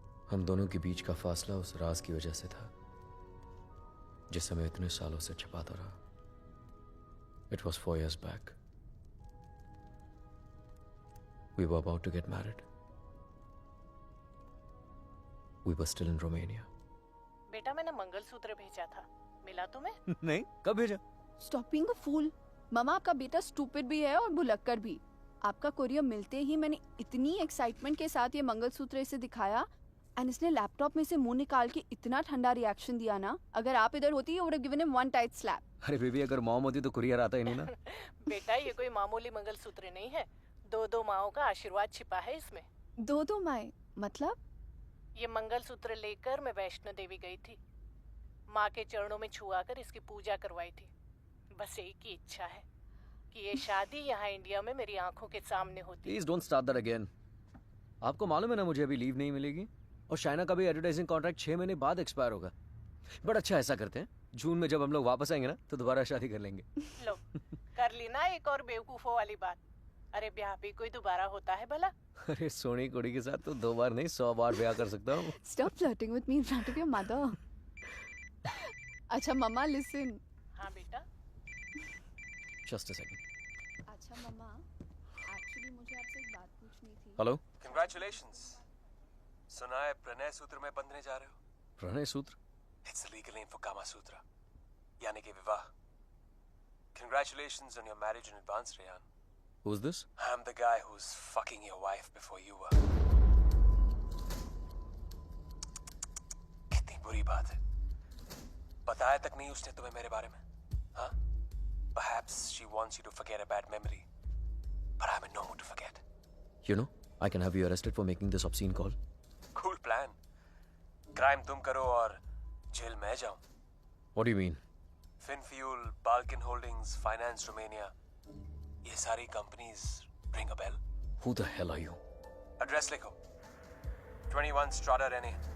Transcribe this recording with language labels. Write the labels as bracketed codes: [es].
[hi] हम दोनों के बीच का फासला उस राज की वजह से था जिसे मैं इतने सालों से छिपाता रहा। [en] It was 4 years back. We were about to get married. We were still in Romania. [hi] बेटा मैंने मंगलसूत्र भेजा था, मिला तुम्हें? नहीं, कब भेजा? [en] Stop being a fool. [hi] मामा आपका बेटा स्टूपिड भी है और भुलक्कर भी। आपका कोरियर मिलते ही मैंने इतनी एक्साइटमेंट के साथ ये मंगलसूत्र इसे दिखाया एंड इसने लैपटॉप में से मुंह निकाल के इतना ठंडा रिएक्शन दिया ना, अगर आप इधर होती [en] you would have given him one tight slap. [hi] अरे बेबी, अगर मॉम होती तो कुरियर आता ही नहीं ना। बेटा ये कोई मामूली मंगलसूत्र नहीं है, 2 माओं का आशीर्वाद छिपा है इसमें। 2 माएं मतलब? ये मंगलसूत्र लेकर मैं वैष्णो देवी गई थी, माँ के चरणों में छुआकर इसकी पूजा करवाई थी। बस एक ही इच्छा है कि ये शादी यहाँ इंडिया में मेरी आंखों के सामने होती। Please don't start that again. आपको मालूम है ना मुझे अभी लीव नहीं मिलेगी और शाइना का भी एडवर्टाइजिंग कॉन्ट्रैक्ट 6 महीने बाद एक्सपायर होगा। बट अच्छा, ऐसा करते हैं, जून में जब हम लोग वापस आएंगे ना तो दोबारा शादी कर लेंगे। लो कर ली ना एक और बेवकूफों वाली बात। अरे ब्याह भी कोई दोबारा होता है भला? अरे सोनी कुड़ी के साथ तो 2 बार नहीं 100 बार ब्याह कर सकता हूँ। [en] Stop flirting with me in front of your mother. [hi] अच्छा मम्मा [en] listen. [hi] हाँ बेटा। [en] Just a second. [hi] अच्छा मम्मा, एक्चुअली मुझे आपसे एक बात पूछनी थी। हेलो। [en] Congratulations. [hi] सुना है प्रणय सूत्र में बंधने जा रहे हो? प्रणय सूत्र? [en] It's the legal name for Kama Sutra, [hi] यानी कि विवाह। [en] Congratulations on your marriage in advance, Rehan. Who's this? I'm the guy who's fucking your wife before you were. [hi] कितनी बुरी बात है। बताया तक नहीं उसने तुम्हें मेरे बारे में, हाँ? [en] Perhaps she wants you to forget a bad memory, but I'm in no mood to forget. You know, I can have you arrested for making this obscene call. Cool plan. [hi] Crime तुम करो और jail मैं जाऊं। [en] What do you mean? [hi] Finfuel, Balkan Holdings, Finance Romania, ये सारी companies [en] ring a bell? Who the hell are you? [hi] Address लिखो, 21 Strada Rene,